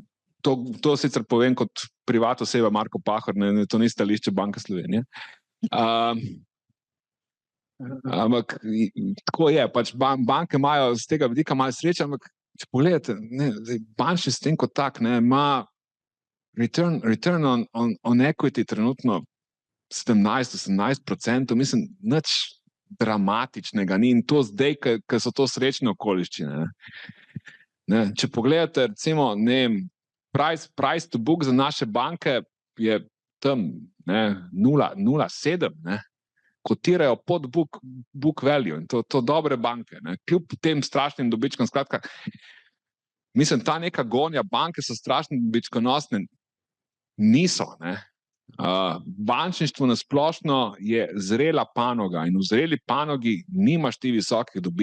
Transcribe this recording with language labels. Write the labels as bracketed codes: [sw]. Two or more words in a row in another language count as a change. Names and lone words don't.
[sl] To sicer povem kot privat oseba Marko Pahor, ne, to ni stališče Banke Slovenije. Ampak tako je, pač banke imajo z tega vidika malo sreče, ampak če pogledate, ne, bančni sistem kot tak, ne, ima [en] return on equity [sl] trenutno 17-18%, mislim, nič dramatičnega ni in to zdaj, ker so to srečne okoliščine. Ne. Če pogledate, recimo, ne, [en] price to book [sl] za naše banke je tam 0,7, ne. Kotirajo pod [en] book value [sl] in to dobre banke, ne. Kljub tem strašnim dobičkom, skratka, mislim, ta neka gonja, banke so strašno dobičkonosne, niso, ne. Bančništvo na splošno je zrela panoga in v zreli panogi nimaš ti visokih dobičkov.